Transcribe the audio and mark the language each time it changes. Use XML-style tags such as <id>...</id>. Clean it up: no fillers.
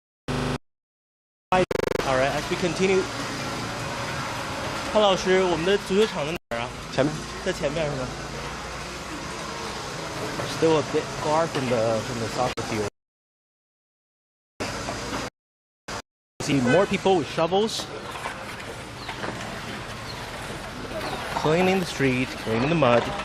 <en>All right, as we continue.</en> <zh>潘老师，我们的足球场在哪儿啊？前面，在前面是吗 ？</zh> <en>Still a bit far from the soccer field. See more people with shovels, cleaning the street, cleaning the mud.</en>